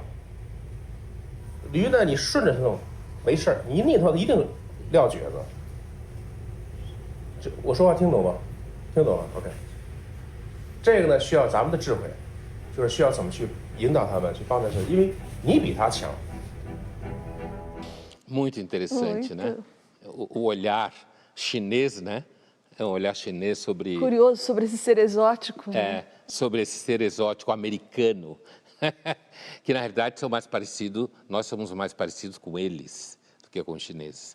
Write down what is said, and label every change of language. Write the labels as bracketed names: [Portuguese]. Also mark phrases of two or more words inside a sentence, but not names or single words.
[Chinese] 驴呢，你顺着它弄没事儿，你一逆它一定撂蹶子。这我说话听懂吗？听懂了 ，OK。这个呢，需要咱们的智慧，就是需要怎么去引导他们，去帮他们，因为你比他强。 [Portuguese] Muito interessante, né? O olhar chinês, né? É um olhar chinês sobre... Curioso sobre esse ser exótico, né? É, sobre esse ser exótico americano, que na realidade são mais parecidos, nós somos mais parecidos com eles do que com os chineses.